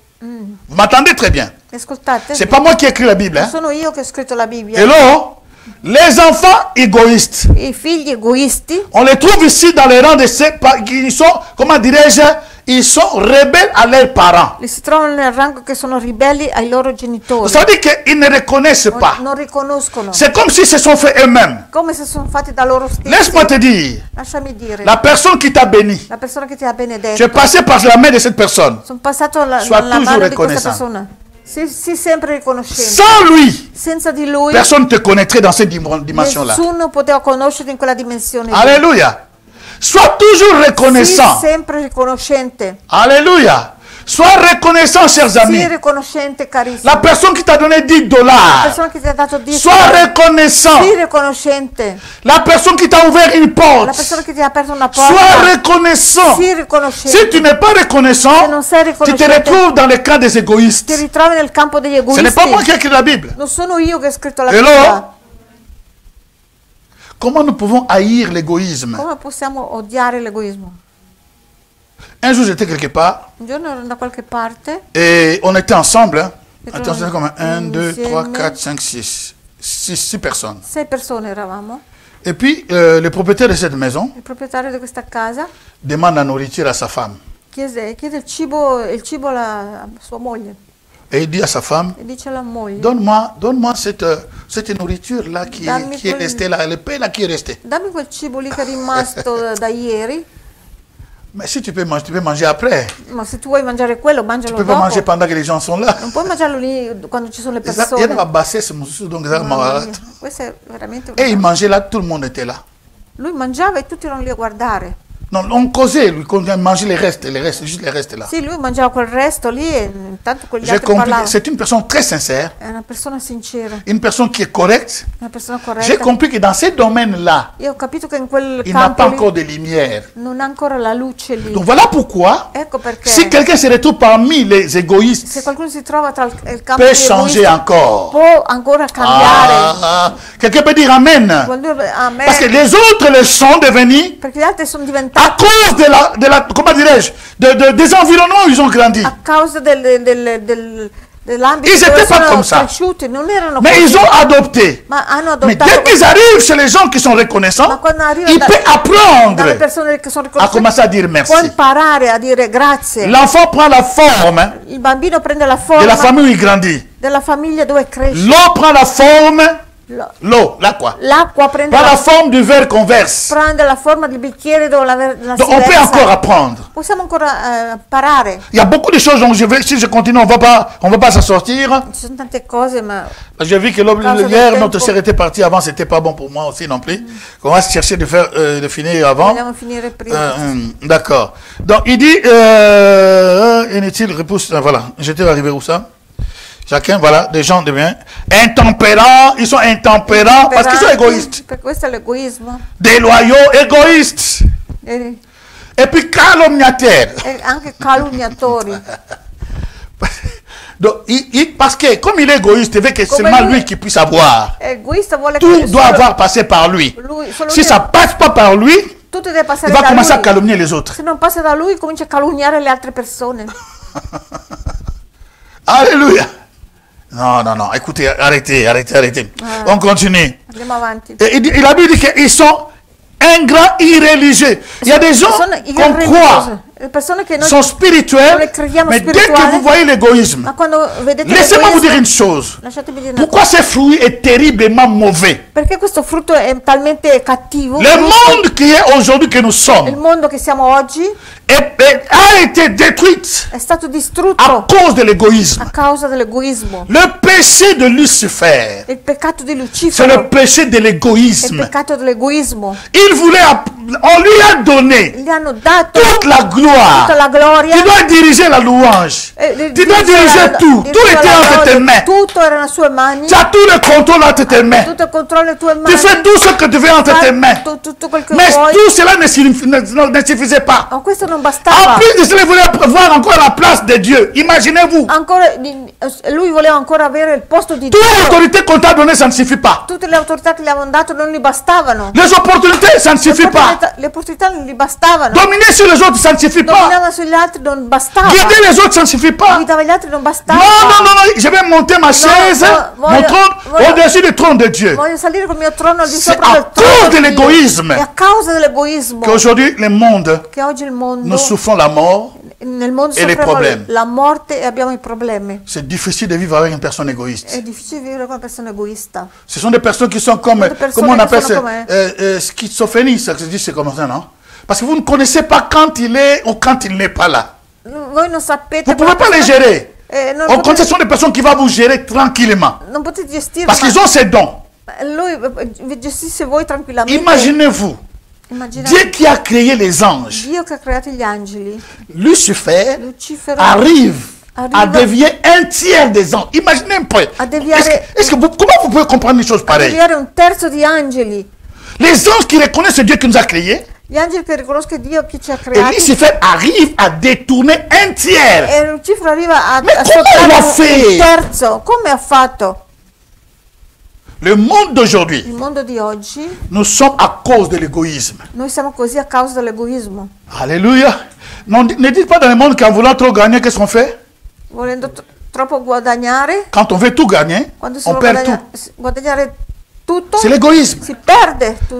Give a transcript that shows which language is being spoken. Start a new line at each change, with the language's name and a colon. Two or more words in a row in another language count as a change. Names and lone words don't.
French: Vous m'entendez très bien.
Italian: Ascoltate,
French: C'est pas moi qui ai écrit la Bible. non Hein?
Italian: sono io che ho scritto la Bibbia.
French: Hello? Les enfants égoïstes,
Italian: I figli egoisti
French: on les trouve ici dans les rangs de ceux qui sont, comment dirais-je, ils sont rebelles à leurs parents.
Italian: li si trovano nel rango che sono ribelli ai loro genitori.
French: Ça veut dire qu'ils ne reconnaissent pas.
Italian: Non riconoscono.
French: C'est comme s'ils se sont fait eux-mêmes.
Italian: Come se sono fatti da loro stessi.
French: Laisse-moi te dire,
Italian: Lasciami dire.
French: la personne qui t'a béni,
Italian: La persona che ti ha
French: tu es
Italian: benedetto.
French: passé par la main de cette personne.
Italian: Sono passato
French: Sois
Italian: nella
French: toujours
Italian: mano di questa
French: reconnaissant.
Italian: persona. Sii sempre riconoscente.
French: Sans lui,
Italian: Senza di lui
French: personne ne te connaîtrait dans cette dimension-là.
Italian: nessuno poteva conoscerti in quella dimensione.
French: Alléluia. Sois toujours
Italian: Sii
French: reconnaissant.
Italian: sempre riconoscente.
French: Alléluia. Sois reconnaissant, chers
Italian: Sii
French: amis.
Italian: riconoscente, carissimo.
French: La personne qui t'a donné 10
Italian: La
French: dollars,
Italian: persona che ti ha dato 10
French: sois reconnaissant.
Italian: Sii riconoscente.
French: La personne qui t'a ouvert une
Italian: La
French: porte,
Italian: persona che ti ha aperto una
French: sois
Italian: porta.
French: reconnaissant.
Italian: Sii riconoscente.
French: Si tu n'es pas
Italian: Se
French: reconnaissant,
Italian: non sei
French: tu te
Italian: riconoscente,
French: retrouves dans le camp des
Italian: ti
French: égoïstes.
Italian: ritrovi nel campo degli
French: Ce n'est pas moi
Italian: egoisti.
French: qui ai écrit la Bible.
Italian: Non sono io che ho scritto la
French: Hello?
Italian: Bibbia.
French: Comment nous pouvons haïr l'égoïsme?
Italian: Come possiamo odiare l'egoismo?
French: Un jour, j'étais quelque part
Italian: Un giorno ero da qualche parte.
French: et on était ensemble. Hein. Et Attends, c'était comme 1, 2, 3,
Italian: insieme.
French: 4, 5, 6. 6 personnes.
Italian: 6 persone eravamo.
French: Et puis, le propriétaire de cette maison
Italian: Il proprietario di questa casa
French: demande la nourriture à sa femme.
Italian: chiede il cibo alla sua moglie
French: Et il dit à sa femme,
Italian: e dice alla moglie:
French: donne-moi cette nourriture-là qui
Italian: Dammi
French: est
Italian: quel-
French: restée là, le pain là qui est resté.
Italian: dammi quel cibo lì che è rimasto da ieri.
French: Mais si tu peux manger après.
Italian: Ma se tu vuoi mangiare quello,
French: Tu
Italian: mangialo
French: peux pas
Italian: dopo.
French: manger pendant que les gens sont là.
Italian: Non puoi mangiarlo lì quando ci sono le
French: Il y
Italian: persone.
French: a bassesse, donc ça
Italian: Mamma
French: m'a-
Italian: mia, questo è veramente
French: Et il mangeait là, tout le monde était là.
Italian: Lui mangiava e tutti erano lì a guardare.
French: Non, on causait, lui, quand il mangeait les restes, juste les restes là.
Italian: Sì, lui mangiava quel resto lì e intanto quegli
French: J'ai
Italian: altri
French: compris,
Italian: parlavano.
French: c'est une personne très sincère,
Italian: È una persona sincera,
French: une personne qui est correcte.
Italian: una persona
French: J'ai
Italian: corretta.
French: compris que dans ces domaines-là,
Italian: Io ho capito che in quel
French: il n'a pas
Italian: campo
French: encore
Italian: lì
French: de lumière.
Italian: non ha ancora la luce lì.
French: Donc voilà pourquoi,
Italian: Ecco perché
French: si quelqu'un se retrouve parmi les
Italian: se
French: égoïstes,
Italian: qualcuno si trova tra il campo
French: peut
Italian: degli
French: changer
Italian: egoisti,
French: encore.
Italian: può ancora cambiare.
French: Quelqu'un peut dire Amen.
Italian: Vuol dire amen.
French: Parce que les autres le sont devenus
Italian: Perché gli altri sono
French: à
Italian: diventati
French: cause de la comment dirais-je, des environnements où ils ont grandi.
Italian: a causa dell'ambito
French: Ils
Italian: dove
French: étaient pas
Italian: sono
French: comme ça.
Italian: cresciuti, non erano
French: Mais
Italian: così,
French: ils ont adopté.
Italian: ma hanno
French: Mais
Italian: adottato
French: dès qu'ils arrivent chez les gens qui sont
Italian: Ma
French: reconnaissants,
Italian: quando arriva
French: il peut
Italian: dalle
French: apprendre
Italian: persone che sono
French: à
Italian: riconosciute,
French: commencer à dire
Italian: può
French: merci.
Italian: imparare a dire grazie.
French: L'enfant prend la forme
Italian: Il bambino prende la
French: de
Italian: forma
French: la famille où il grandit.
Italian: della famiglia dove cresce.
French: L'eau prend la forme,
Italian: Lo-
French: là quoi,
Italian: L'acqua prende
French: prend la
Italian: la,
French: forme du verre qu'on verse.
Italian: prende la forma del bicchiere dove la
French: Donc
Italian: si
French: on peut
Italian: versa.
French: encore apprendre.
Italian: Possiamo ancora imparare.
French: Il y a beaucoup de choses, donc si je continue, on va pas s'en sortir.
Italian: Ci sono tante cose, ma
French: J'ai vu que
Italian: Causa del
French: hier,
Italian: tempo.
French: notre sœur était partie avant, c'était pas bon pour moi aussi non plus. On va chercher de finir avant.
Italian: vogliamo finire prima.
French: D'accord. Donc il dit, inutile, repousse, voilà, j'étais arrivé où ça? Chacun, voilà, des gens de bien. Intempérants, ils sont intempérants parce qu'ils sont égoïstes.
Italian: Per questo è l'egoismo.
French: Déloyaux, égoïstes.
Italian: E,
French: Et puis calomniateurs.
Italian: e anche calunniatori.
French: Donc, parce que comme il est égoïste, il veut que
Italian: Come
French: seulement lui- lui qui puisse avoir.
Italian: Egoista vuole
French: Tout
Italian: che
French: doit
Italian: solo
French: avoir passé par lui.
Italian: solo
French: Si
Italian: lui-
French: ça passe pas par lui,
Italian: tutto deve passare
French: il va
Italian: da
French: commencer à
Italian: lui.
French: calomnier les autres.
Italian: Se non passa da lui, comincia a calunniare le altre persone.
French: Alléluia. Non, écoutez, arrêtez. On continue.
Italian: Andiamo avanti.
French: Et la Bible dit qu'ils sont ingrats, irréligieux. Il y a des gens
Italian: Sono
French: qu'on croit,
Italian: le persone che noi
French: sont spirituels,
Italian: Noi crediamo
French: mais dès que
Italian: spirituali.
French: vous voyez l'égoïsme,
Italian: ma quando vedete
French: laissez-moi vous
Italian: l'egoismo,
French: dire une chose.
Italian: lasciatemi dire una
French: Pourquoi
Italian: cosa.
French: ce fruit est terriblement mauvais?
Italian: Perché questo frutto è talmente cattivo?
French: Le monde qui est aujourd'hui que nous
Italian: Il
French: sommes
Italian: mondo che siamo oggi
French: a été détruit
Italian: è stato
French: à
Italian: distrutto
French: cause de l'égoïsme.
Italian: a causa dell'egoismo.
French: Le péché de Lucifer,
Italian: Il peccato di
French: c'est
Italian: Lucifero
French: le péché de
Italian: è il
French: l'égoïsme.
Italian: peccato dell'egoismo.
French: Il voulait, on lui a donné
Italian: Gli hanno dato
French: toute la gloire.
Italian: tutta la gloria.
French: Tu dois diriger la louange. Tu dois diriger tout. Tout était entre tes mains.
Italian: Tutto era nelle sue mani.
French: Tu as tout le contrôle entre tes mains.
Italian: Tutto il controllo nelle tue mani.
French: Tu fais tout ce que tu veux entre tes mains.
Italian: Tutto quel che
French: Mais
Italian: vuoi.
French: tout cela ne suffisait pas.
Italian: Ma questo non
French: En
Italian: bastava.
French: plus de cela, il voulait voir encore la place de Dieu. Imaginez-vous.
Italian: Ancora lui voleva ancora avere il posto di
French: Toute
Italian: Dio.
French: l'autorité qu'on t'a donnée, ça ne suffit pas.
Italian: Tutte le autorità che gli avevano dato non gli bastavano.
French: Les opportunités, ça ne suffit pas.
Italian: Le opportunità non gli bastavano.
French: Dominer sur les autres, ça ne suffit pas.
Italian: Dominava sugli altri non bastava.
French: Guider les autres, ça ne suffit pas.
Italian: Guidava gli altri non
French: Non,
Italian: bastava.
French: non, non, non, je vais monter ma chaise,
Italian: voglio-
French: mon trône,
Italian: voglio-
French: au-dessus du trône de Dieu.
Italian: Voglio salire col mio trono al di
French: C'est
Italian: sopra
French: à
Italian: del trono
French: cause de
Italian: di Dio.
French: l'égoïsme
Italian: È a causa dell'egoismo
French: qu'aujourd'hui, le monde,
Italian: che oggi il mondo,
French: nous souffrons la mort.
Italian: nel mondo
French: e les
Italian: soffriamo problemi. la morte e abbiamo i problemi.
French: C'est difficile de vivre avec une personne égoïste.
Italian: È difficile vivere con una persona egoista.
French: Ce sont des personnes qui sont comme, Des personnes comment on qui appelle sont ça, comme, schizophrénie, ça se dit, c'est comme ça, non? Parce que vous ne connaissez pas quand il est ou quand il n'est pas là.
Italian: Voi non sapete.
French: Vous ne pouvez pas les gérer.
Italian: Non
French: Au contraire, ce
Italian: potete,
French: sont des personnes qui vont vous gérer tranquillement.
Italian: non potete gestirlo.
French: Parce qu'ils ont ces dons.
Italian: Lui vi gestisse voi tranquillamente.
French: Imaginez-vous,
Italian: Immaginate
French: Dieu qui a créé les anges,
Italian: Dio che ha creato gli angeli,
French: Lucifer
Italian: Lucifero
French: arrive à
Italian: arriva
French: devenir un tiers des anges. Imaginez un peu.
Italian: a deviare,
French: Comment vous pouvez comprendre une chose
Italian: a
French: pareille?
Italian: deviare un terzo di angeli.
French: Les anges qui reconnaissent ce Dieu qui nous a créés,
Italian: Gli angeli che riconoscono Dio che ci ha
French: et
Italian: creati.
French: Lucifer arrive à détourner un tiers.
Italian: E Lucifero arriva a Ma come l'ha sottrarre
French: fait?
Italian: un terzo. Come ha fatto?
French: Le monde
Italian: Il
French: d'aujourd'hui,
Italian: mondo di oggi,
French: nous sommes à cause de l'égoïsme.
Italian: noi siamo così a causa dell'egoismo.
French: Alléluia. Ne dites pas dans le monde qu'en voulant trop gagner, qu'est-ce qu'on fait?
Italian: Volendo troppo guadagnare,
French: Quand on veut tout gagner,
Italian: quando si
French: on
Italian: vuole
French: perd tout.
Italian: guadagnare tutto,
French: C'est l'égoïsme.
Italian: si perde tutto.